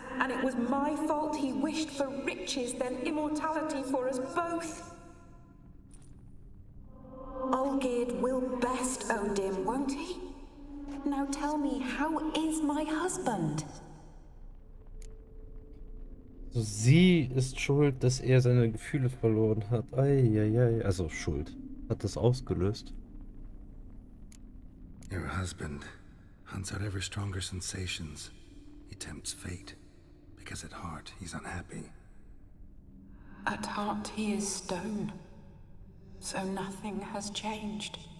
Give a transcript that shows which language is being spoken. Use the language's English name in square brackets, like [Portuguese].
[English] And it was my fault he wished for riches, then immortality for us both. Olgierd will best O'Dim, won't he? Now tell me, how is my husband? [German] So, sie ist schuld, dass er seine Gefühle verloren hat. Eieiei. Also schuld. Hat das ausgelöst. [English] Your husband hunts out ever stronger sensations. He tempts fate, because at heart he's unhappy. At heart he is stone. So nothing has changed.